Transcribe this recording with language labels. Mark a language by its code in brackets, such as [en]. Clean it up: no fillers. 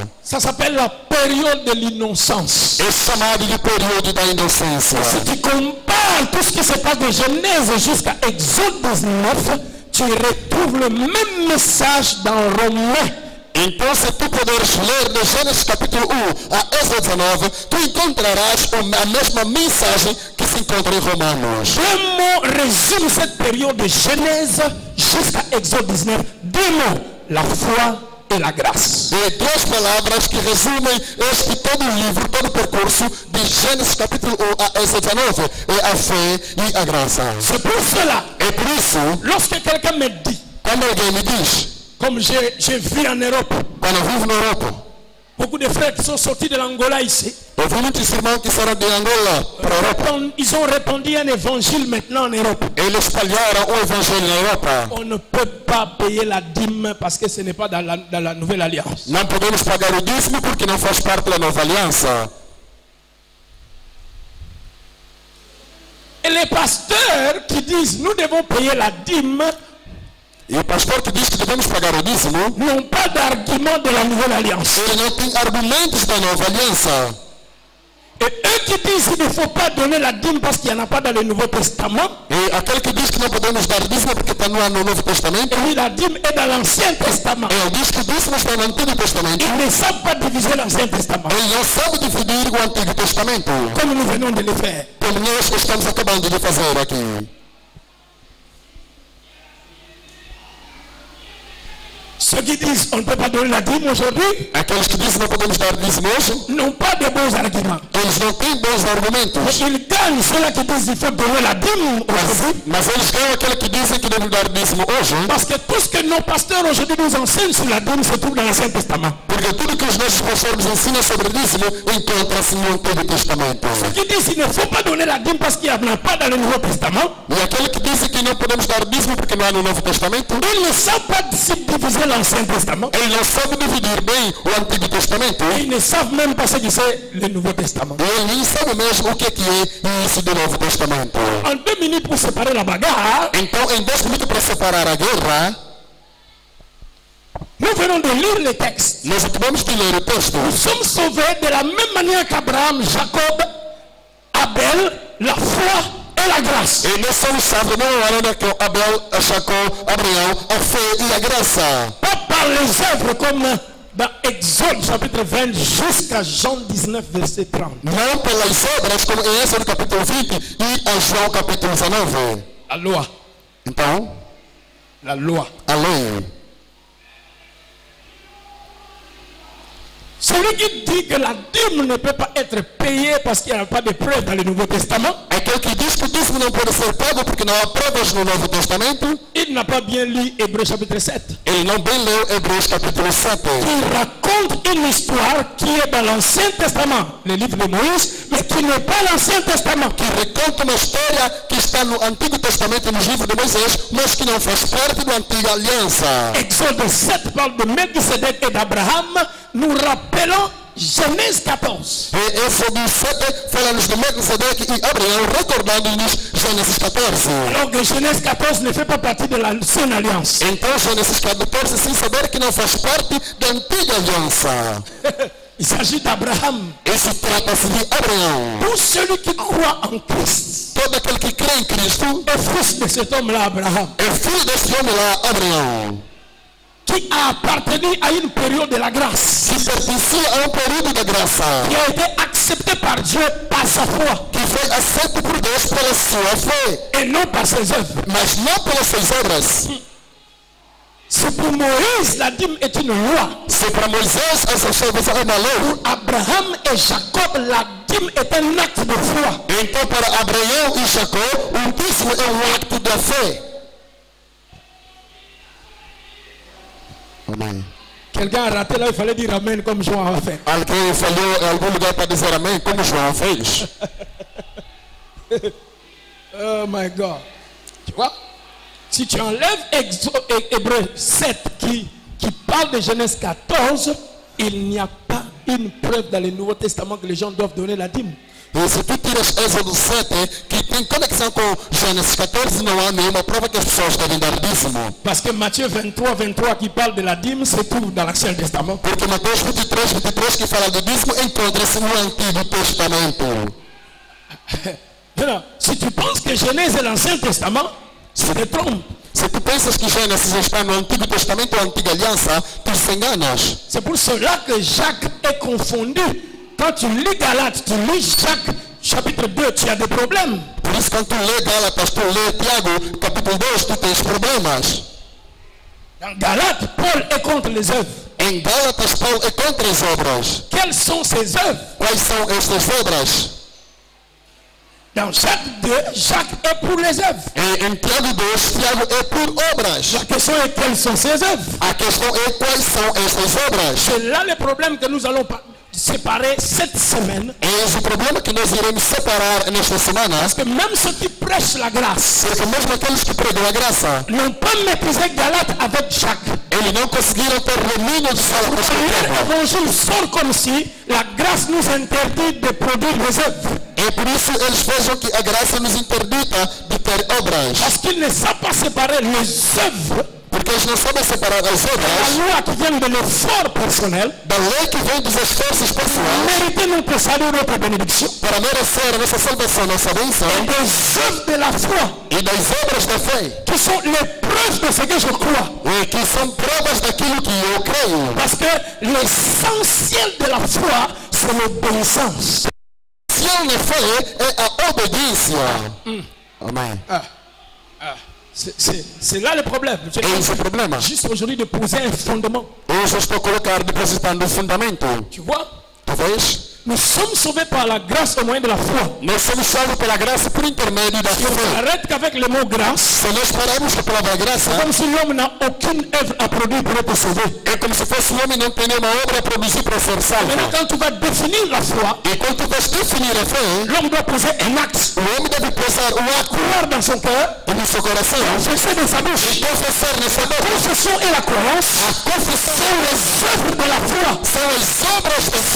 [fr] Ça s'appelle la période de l'innocence. [pt] É chamado de período da inocência. [fr] Si tu compares tout ce qui se passe de Genèse jusqu'à Exode 19, tu retrouves le même message dans Romains. [pt] Então, se tu puderes ler de Gênesis capítulo 1 a Êxodo 19, tu encontrarás a mesma mensagem que se encontra em Romanos. [fr] Deux mots résument cette période de Genèse jusqu'à Exode 19. Deux mots, la foi et la grâce. [pt] E duas palavras que resumem todo o livro, todo o percurso de Gênesis capítulo 1 a Êxodo 19, é a fé e a graça. [fr] C'est pour cela, [pt] É por isso, [fr] lorsque quelqu'un me dit, [pt] quando alguém me diz, [fr] comme j'ai vu en Europe, [pt] quando eu vivo na Europa, [fr] beaucoup de frères qui sont sortis de l'Angola ici, [pt] eu vi muitos irmãos que saíram de Angola para a Europa. [fr] ils ont répandu un évangile maintenant en Europe. [pt] Eles espalharam o evangelho na Europa. [fr] On ne peut pas payer la dîme parce que ce n'est pas dans la nouvelle alliance. [pt] Não podemos pagar o dízimo porque não faz parte da nova aliança. [fr] Et les pasteurs qui disent nous devons payer la dîme [pt] E o pastor que diz que devemos pagar o dízimo, [fr] n'ont pas d'argument de la nouvelle alliance. [pt] ele não tem argumentos da nova aliança. [fr] Et eux qui disent qu'il ne faut pas donner la dîme parce qu'il n'y en a pas dans le Nouveau Testament, [pt] E aquele que diz que não podemos dar dízimo porque está no Novo Testamento, [fr] et oui, la dîme est dans l'Ancien Testament. [pt] ele diz que o dízimo está no Antigo Testamento. [fr] Ils ne savent pas diviser l'Ancien Testament, [pt] Ele não sabe dividir o Antigo Testamento, [fr] comme nous venons de le faire. [pt] como nós estamos acabando de fazer aqui. [fr] Ceux qui disent on ne peut pas donner la dîme aujourd'hui [pt] Aqueles que dizem que não podemos dar dízimo hoje, [fr] n'ont pas de bons arguments. [pt] eles não têm bons argumentos. [fr] Ils gagnent gagnent ceux-là qui disent qu'il faut donner la dîme aujourd'hui. [pt] Mas eles ganham aquele que dizem que devem dar dízimo hoje. [fr] Parce que tout ce que nos pasteurs aujourd'hui nous enseignent sur la dîme se trouve dans l'Ancien Testament. [pt] Porque tudo que os nossos pastores nos ensinam sobre dízimo encontra-se no Antigo Testamento. [fr] Ceux qui disent qu'il ne faut pas donner la dîme parce qu'il n'y en a pas dans le Nouveau Testament. [pt] E aquele que dizem que não podemos dar dízimo porque não há no Novo Testamento, [fr] Ils ne savent pas diviser l'Ancien Testament. [pt] eles não sabem dividir bem o Antigo Testamento. [fr] Ils ne savent même pas ce que c'est le Nouveau Testament. [pt] E eles nem sabem mesmo o que é isso do Novo Testamento. [fr] En 2 minutes pour séparer la bagarre, [pt] Então, em 2 minutos para separar a guerra, [fr] nous venons de lire les textes. [pt] nós acabamos de ler o texto. [fr] Nous sommes sauvés de la même manière qu'Abraham, Jacob, Abel, la foi et la grâce. [pt] E nós somos salvos da mesma maneira que Abel, Jacó, Abraão, a fé e a graça. [fr] Pas par les œuvres comme dans Exode chapitre 20 jusqu'à Jean 19 verset 30. [pt] Não pelas obras, como em Êxodo capítulo 20 e a João capítulo 19. [fr] La loi. [pt] Então, [fr] La loi. [pt] a lei. [fr] Celui qui dit que la dîme ne peut pas être payée parce qu'il n'y a pas de preuve dans le Nouveau Testament, [pt] Aquele que diz que o dízimo não pode ser pago porque não há provas no Novo Testamento, [fr] il n'a pas bien lu Hébreux chapitre 7. [pt] ele não bem leu Hebreus capítulo 7. [fr] Il raconte une histoire qui est dans l'Ancien Testament, le livre de Moïse, mais qui n'est pas l'Ancien Testament. [pt] Que reconta uma história que está no Antigo Testamento, nos livros de Moisés, mas que não faz parte da Antiga Aliança. [fr] Exode 7 parle de Melchisedec et d'Abraham. Nous rappelons Genèse 14. [pt] E Êxodo 7 fala-nos de Melquisedeque e Abraão, recordando-nos Gênesis 14. [fr] Alors que Genèse 14 ne fait pas partie de l'ancienne alliance. [pt] Então, Gênesis 14, sem saber que não faz parte da Antiga Aliança. [fr] Il s'agit d'Abraham. [pt] Isso trata-se de Abraão. [fr] Tout celui qui croit en Christ [pt] Todo aquele que crê em Cristo [fr] est fils de cet homme-là, Abraham, [pt] é filho desse homem lá, Abraão, [fr] qui a appartenu à une période de la grâce, [pt] que pertencia a período da graça, [fr] qui a été accepté par Dieu par sa foi [pt] que foi aceito por Deus pela sua fé, [fr] et non par ses œuvres. [pt] mas não pelas suas obras. [fr] C'est pour Moïse, la dîme est une loi. [pt] Se para Moisés essa salvação é uma lei, [fr] Abraham et Jacob, la dîme est un acte de foi. [pt] então para Abraão e Jacó, o dízimo é acto da fé. Amém. [fr] Quelqu'un a raté là, il fallait dire Amen comme Jean a fait. [pt] Alguém falhou em algum lugar para dizer amém, como João fez. [en] Oh my God. [fr] Tu vois? Si tu enlèves Hébreux 7 qui parle de Genèse 14, il n'y a pas une preuve dans le Nouveau Testament que les gens doivent donner la dîme. [pt] E se tu tiras Êxodo 7, que tem conexão com Gênesis 14, não há nenhuma prova que as pessoas devem dar dízimo. [fr] Parce que Matthieu 23 qui parle de la dîme se trouve dans l'Ancien Testament. [pt] Porque Mateus 23 que fala do dízimo encontra-se no Antigo Testamento. [fr] Maintenant, si tu penses que Genèse est l'Ancien Testament, tu te trompes. [pt] Se tu pensas que Gênesis está no Antigo Testamento ou Antiga Aliança, tu te enganas. [fr] C'est pour cela que Jacques est confondu. Quand tu lis Galates, tu lis Jacques chapitre 2, tu as des problèmes. [pt] Por isso, quando tu lê Gálatas, tu lê Tiago, capítulo 2, tu tens problemas. [fr] Dans Galates, Paul est contre les œuvres. [pt] Em Gálatas, Paulo é contra as obras. [fr] Quelles sont ces œuvres? [pt] Quais são estas obras? [fr] Dans Jacques 2, Jacques est pour les œuvres. [pt] E em Tiago 2, Tiago é por obras. [fr] La question est quelles sont ces œuvres? [pt] A questão é quais são estas obras. [fr] C'est là le problème que nous allons séparer cette semaine. [pt] Eis o problema que nós iremos separar nesta semana. [fr] Parce que même ceux qui prêchent la grâce [pt] Porque mesmo aqueles que pregam a graça, [fr] n'ont pas maîtrisé Galates avec Jacques. [pt] eles não conseguiram ter domínio de falar com as [fr] Le évangile sort comme si la grâce nous interdit de produire les œuvres. [pt] E por isso eles vejam que a graça nos interdita de ter obras. [fr] Parce qu'ils ne savent pas séparer les œuvres, [pt] Porque eles não sabem separar as [fr] la [pt] obras [fr] loi qui vient de l'effort personnel, [pt] da lei que vem dos esforços pessoais [fr] mériter notre salut, notre bénédiction, [pt] para merecer a nossa salvação, nossa bênção, [fr] et des œuvres de la foi, [pt] e das obras da fé, [fr] qui sont les preuves de ce que je crois. [pt] e que são provas daquilo que eu creio. [fr] Parce que l'essentiel de la foi, c'est l'obéissance. [pt] Se a fé é a obediência. Amém. [fr] C'est là le problème. Je [pt] Esse é o problema. [fr] juste aujourd'hui de poser un fondement. [pt] Hoje eu estou colocando, depositando o fundamento. [fr] Tu vois? [pt] Tu vês? [fr] Nous sommes sauvés par la grâce au moyen de la foi. [pt] Nós somos salvos pela graça por intermédio da [fr] Si on [pt] fé. [fr] arrête qu'avec le mot grâce, [pt] Se nós pararmos com a palavra graça, [fr] comme si l'homme n'a aucune œuvre à produire pour être sauvé. [pt] é como se fosse um homem não tem nenhuma obra a produzir para ser salvo. [fr] Maintenant, quand tu vas définir la foi, [pt] E quando tu vais definir a fé, [fr] l'homme doit poser un acte. [pt] o homem deve posar o ato [fr] Croire dans son cœur, [pt] no seu coração [fr] confesser de sa bouche. [pt] e confessar na sua boca. [fr] Confession et la croyance [pt] A confissão [fr] sont les œuvres de la foi, [pt] são as obras da fé,